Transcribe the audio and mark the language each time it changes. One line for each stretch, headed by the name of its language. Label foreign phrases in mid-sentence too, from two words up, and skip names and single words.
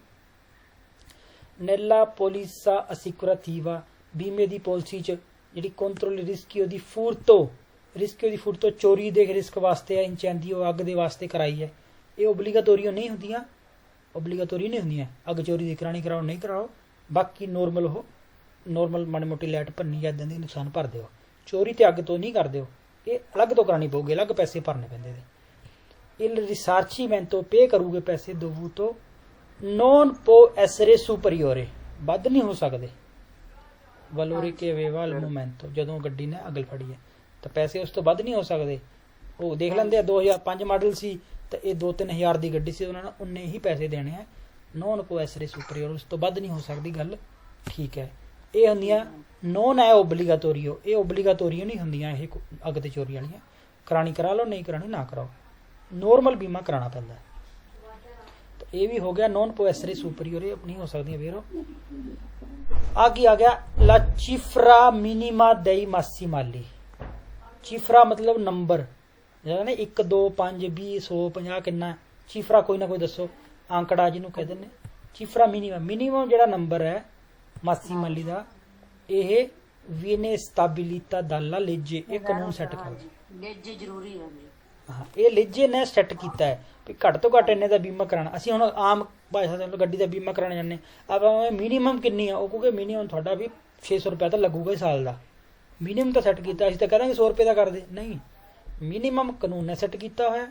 Italian: nella polizza assicurativa,
Punjabi: ਬੀਮੇ ਦੀ ਪਾਲਿਸੀ 'ਚ ਜਿਹੜੀ ਕੰਟਰੋਲ
Italian: rischio di furto
Punjabi: ਚੋਰੀ ਦੇ ਰਿਸਕ ਵਾਸਤੇ ਹੈ, ਇੰਚੈਂਦੀਓ ਅੱਗ ਦੇ ਵਾਸਤੇ ਕਰਾਈ ਹੈ। ਇਹ ਓਬਲੀਗਾਟੋਰੀਓ ਨਹੀਂ ਹੁੰਦੀਆਂ, ਓਬਲੀਗੇਟਰੀ ਨਹੀਂ ਹੁੰਦੀਆਂ। ਅੱਗ ਚੋਰੀ ਦੀ ਕਰਾਣੀ ਕਰਾਓ ਨਹੀਂ ਕਰਾਓ, ਬਾਕੀ ਨੋਰਮਲ ਮਾੜੀ ਮੋਟੀ ਲਾਈਟ ਭੰਨੀ ਜਾਂ ਇੱਦਾਂ ਦੀ ਨੁਕਸਾਨ ਭਰ ਦਿਓ। ਚੋਰੀ ਤੇ ਅੱਗ ਤੋਂ ਨਹੀਂ ਕਰ ਦਿਓ, ਇਹ ਅਲੱਗ ਤੋਂ ਕਰਾਣੀ ਪਊਗੀ, ਅਲੱਗ ਪੈਸੇ ਭਰਨੇ ਪੈਂਦੇ ਨੇ।
Italian: il risarcimento
Punjabi: ਪੇ ਕਰੂਗੇ ਪੈਸੇ
Italian: dovuto non può essere superiore,
Punjabi: ਵੱਧ ਨਹੀਂ ਹੋ ਸਕਦੇ
Italian: valore che aveva al momento,
Punjabi: ਜਦੋਂ ਗੱਡੀ ਨੇ ਅੱਗ ਫੜੀ ਹੈ ਤਾਂ ਪੈਸੇ ਉਸ ਤੋਂ ਵੱਧ ਨਹੀਂ ਹੋ ਸਕਦੇ। ਉਹ ਦੇਖ ਲੈਂਦੇ ਆ 2005 ਮਾਡਲ ਸੀ ਤਾਂ ਇਹ 2-3 ਹਜ਼ਾਰ ਦੀ ਗੱਡੀ ਸੀ, ਉਹਨਾਂ ਨੇ ਉਨੇ ਹੀ ਪੈਸੇ ਦੇਣੇ ਆ।
Italian: non può essere superiore,
Punjabi: ਉਸ ਤੋਂ ਵੱਧ ਨਹੀਂ ਹੋ ਸਕਦੀ ਗੱਲ, ਠੀਕ ਹੈ। ਇਹ ਹੁੰਦੀਆਂ non ਹੈ obbligatorio, ਇਹ obbligatorio ਨਹੀਂ ਹੁੰਦੀਆਂ ਇਹ ਅੱਗ ਤੇ ਚੋਰੀ ਵਾਲੀਆਂ। ਕਰਾਣੀ ਕਰਾ ਲਓ, ਨਹੀਂ ਕਰਾਣੀ ਨਾ ਕਰਾਓ, ਨੋਰਮਲ ਬੀਮਾ ਕਰਾਉਣਾ ਪੈਂਦਾ। ਤਾਂ ਇਹ ਵੀ ਹੋ ਗਿਆ
Italian: non può essere superiore,
Punjabi: ਨਹੀਂ ਹੋ ਸਕਦੀਆਂ ਵੀਰੋ। ਅੱਗੇ ਆ ਗਿਆ
Italian: la cifra minima dei massimali।
Punjabi: ਚਿਫਰਾ ਮਤਲਬ ਨੰਬਰ, ਜਿਹੜਾ ਨੇ 1 2 5 20 100 50 ਕਿੰਨਾ ਚਿਫਰਾ ਕੋਈ ਨਾ ਕੋਈ ਦੱਸੋ, ਆਂਕੜਾ ਜਿਹਨੂੰ ਕਹਿੰਦੇ ਨੇ ਚਿਫਰਾ ਮਿਨੀਮਮ ਜਿਹੜਾ ਨੰਬਰ ਹੈ ਮਾਸੀਮਲੀ ਦਾ, ਇਹ
Italian: viene stabilita dalla legge,
Punjabi: ਇਹ ਕਾਨੂੰਨ ਸੈੱਟ ਕਰਦਾ। ਲੇਜੇ ਜ਼ਰੂਰੀ ਹੈ ਜੀ। ਹਾਂ, ਇਹ ਲੇਜੇ ਨੇ ਸੈੱਟ ਕੀਤਾ ਹੈ ਵੀ ਘੱਟ ਤੋਂ ਘੱਟ ਇੰਨੇ ਦਾ ਬੀਮਾ ਕਰਾਉਣਾ। ਅਸੀਂ ਹੁਣ ਆਮ ਭਾਸ਼ਾ ਦੇ ਗੱਡੀ ਦਾ ਬੀਮਾ ਕਰਾਉਣ ਜਾਂਦੇ ਆਪਾਂ, ਮਿਨੀਮਮ ਕਿੰਨੀ ਆ, ਉਹ ਕਹੋਗੇ ਮਿਨੀਮਮ ਤੁਹਾਡਾ ਵੀ 600 ਰੁਪਏ ਤਾਂ ਲੱਗੂਗਾ ਸਾਲ ਦਾ। ਮਿਨੀਮਮ ਤਾਂ ਸੈੱਟ ਕੀਤਾ, ਅਸੀਂ ਤਾਂ ਕਹਾਂਗੇ 100 ਰੁਪਏ ਦਾ ਕਰ ਦੇ, ਨਹੀਂ, ਮਿਨੀਮਮ ਕਾਨੂੰਨ ਨੇ ਸੈੱਟ ਕੀਤਾ ਹੋਇਆ।